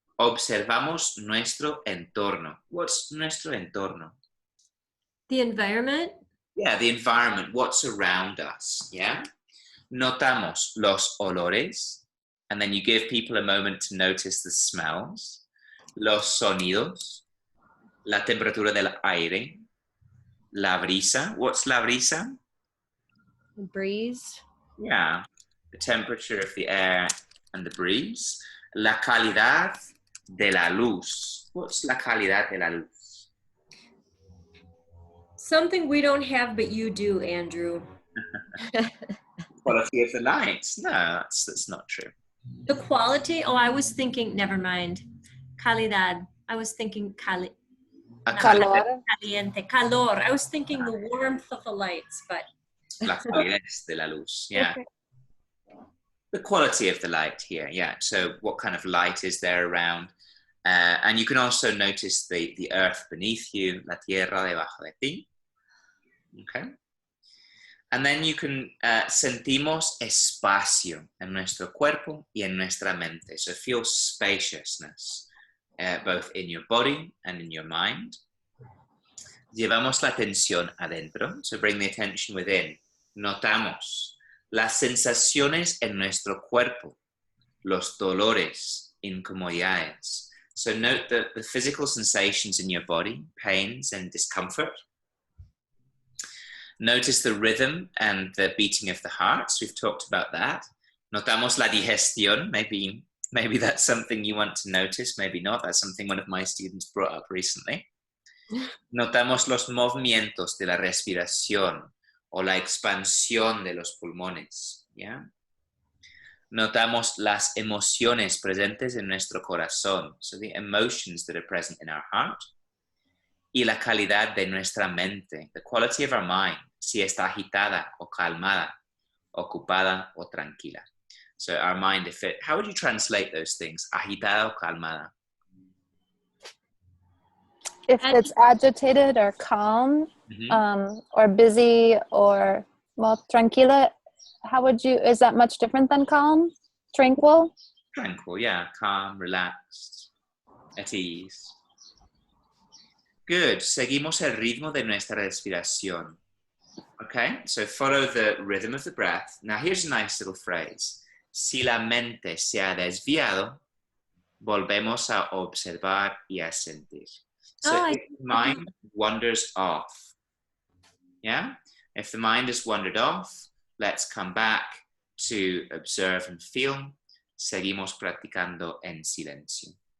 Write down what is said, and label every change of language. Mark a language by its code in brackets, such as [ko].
[es] Observamos nuestro entorno. [en] What's [es] nuestro entorno? [en] The environment. Yeah, the environment, what's around us, yeah? [es] Notamos los olores, [en] and then you give people a moment to notice the smells. [es] Los sonidos, la temperatura del aire, la brisa. [en] What's [es] la brisa? [en] Breeze. Yeah, the temperature of the air and the breeze. [es] La calidad de la luz. [en] What's [es] la calidad de la luz? [en] Something we don't have, but you do, Andrew. Quality of the light. No, that's not true. The quality? Oh, I was thinking, never mind. Calidad. I was thinking [es] Calor. caliente. Calor. [en] I was thinking the warmth of the lights, but. [es] La calidez de la luz, yeah. [en] The quality of the light here, yeah. So what kind of light is there around? And you can also notice the earth beneath you, [es] la tierra debajo de ti. [en] Okay. And then you can, [es] sentimos espacio en nuestro cuerpo y en nuestra mente. [en] So feel spaciousness, both in your body and in your mind. [es] Llevamos la atención adentro, [en] so bring the attention within. [es] Notamos las sensaciones en nuestro cuerpo, los dolores, incomodidades. [en] So note the physical sensations in your body, pains and discomfort. Notice the rhythm and the beating of the heart. So we've talked about that. [es] Notamos la digestión. [en] Maybe that's something you want to notice. Maybe not. That's something one of my students brought up recently. [es] Notamos los movimientos de la respiración o la expansión de los pulmones. ¿Ya? Notamos las emociones presentes en nuestro corazón. [en] So the emotions that are present in our heart. [es] Y la calidad de nuestra mente. [en] The quality of our mind. [es] Si está agitada o calmada, ocupada o tranquila. [en] So our mind, how would you translate those things? [es] Agitada o calmada? [en] If it's agitated or calm, or busy or, well, tranquila, is that much different than calm? Tranquil? Tranquil, yeah. Calm, relaxed, at ease. Good. [es] Seguimos el ritmo de nuestra respiración. [en] Okay, so follow the rhythm of the breath. Now here's a nice little phrase. [es] Si la mente se ha desviado, volvemos a observar y a sentir. [en] So if the mind wanders off, yeah? If the mind has wandered off, let's come back to observe and feel. [es] Seguimos practicando en silencio.